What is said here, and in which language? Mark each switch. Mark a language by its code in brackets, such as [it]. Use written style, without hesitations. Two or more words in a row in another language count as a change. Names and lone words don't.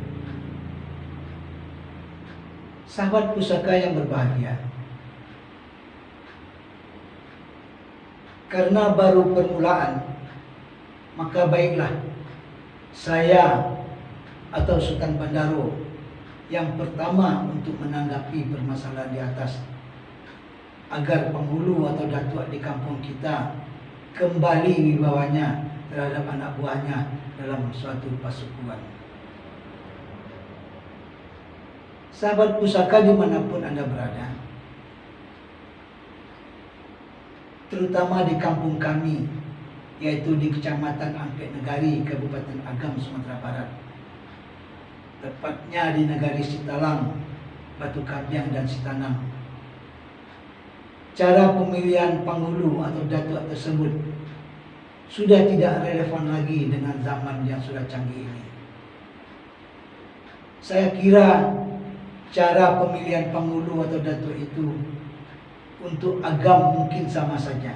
[id] Sahabat pusaka yang berbahagia, karena baru permulaan, maka baiklah saya atau Sultan Bandaro yang pertama untuk menanggapi permasalahan di atas, agar penghulu atau datuk di kampung kita kembali wibawanya terhadap anak buahnya dalam suatu pasukan. Sahabat pusaka dimanapun Anda berada, terutama di kampung kami, yaitu di Kecamatan Ampek Negari, Kabupaten Agam, Sumatera Barat, tepatnya di Negari Citalang, Batu Kambiang, dan Sitanang. Cara pemilihan penghulu atau datuk tersebut sudah tidak relevan lagi dengan zaman yang sudah canggih ini. Saya kira cara pemilihan penghulu atau datuk itu untuk agam mungkin sama saja.